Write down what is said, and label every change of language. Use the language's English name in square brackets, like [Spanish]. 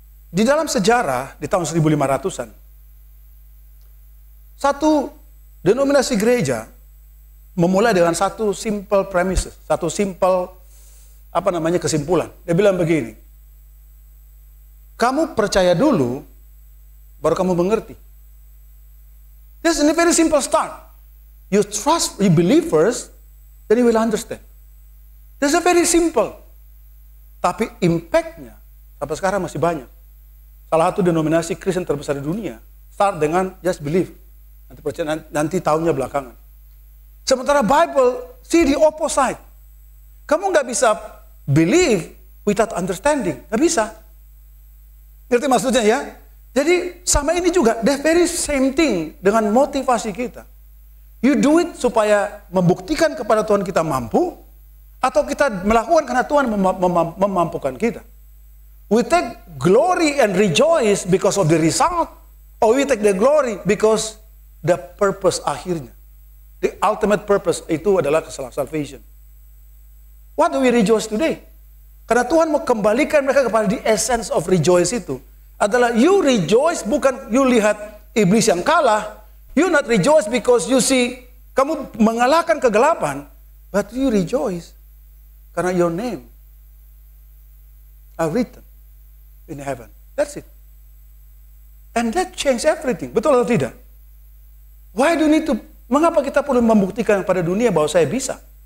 [Indonesian] Di dalam sejarah di tahun 1500-an, satu denominasi gereja memulai dengan satu simple premises, satu simple kesimpulan. Dia bilang begini, kamu percaya dulu, baru kamu mengerti. [English] This is a very simple start. You trust, you believe first, then you will understand. This is a very simple. [Indonesian] Tapi impact-nya sampai sekarang masih banyak. Salah satu denominasi Kristen terbesar di dunia start dengan just believe. Nanti percaya, nanti tahunnya belakangan. Sementara [English] Bible see the opposite. [Indonesian] Kamu nggak bisa [English] believe without understanding, [Indonesian] nggak bisa. Ngerti maksudnya ya? Jadi sama ini juga, [English] the very same thing [Indonesian] dengan motivasi kita. [English] You do it [Indonesian] supaya membuktikan kepada Tuhan kita mampu, atau kita melakukan karena Tuhan memampukan kita. [English] We take glory and rejoice because of the result, or we take the glory because the purpose akhirnya. The ultimate purpose itu adalah salvation. What do we rejoice today? [Indonesian] Karena Tuhan mau kembalikan mereka kepada [English] the essence of rejoice [Indonesian] itu. Adalah you rejoice bukan you lihat iblis yang kalah. [English] You not rejoice because you see [Indonesian] kamu mengalahkan kegelapan. [English] But you rejoice karena your name are written in heaven. That's it. And that change everything. [Indonesian] Betul atau tidak? [English] Why do you need to, [Indonesian] mengapa kita perlu membuktikan pada dunia bahwa saya bisa?